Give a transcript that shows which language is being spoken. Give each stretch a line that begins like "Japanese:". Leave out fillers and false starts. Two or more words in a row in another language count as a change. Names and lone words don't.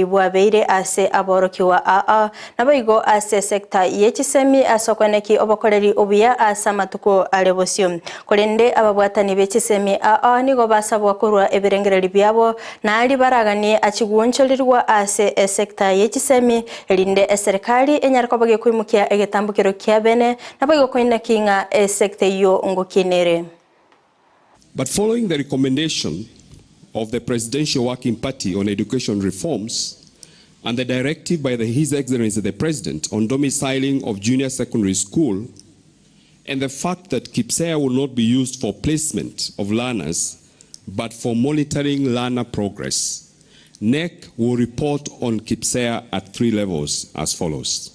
Gusii: bwabeire ase aborokiwa naboigo ase sector yechisemi asokweneki obokoreri obuya asa matuko alebosio kolende ababwatani bechisemi nigo basabwa kurwa ebirengereri byabo nali baraganie achiguonchorirwa ase sector yechisemi elinde serikali enyariko bage kwimukia egetambukiro kya bene naboigo koina kinga sector yo ngokinere.
English: But following the recommendation of the Presidential Working Party on Education Reforms and the directive by His Excellency the President on domiciling of junior secondary school, and the fact that KIPSEA will not be used for placement of learners but for monitoring learner progress, NEC will report on KIPSEA at 3 levels as follows.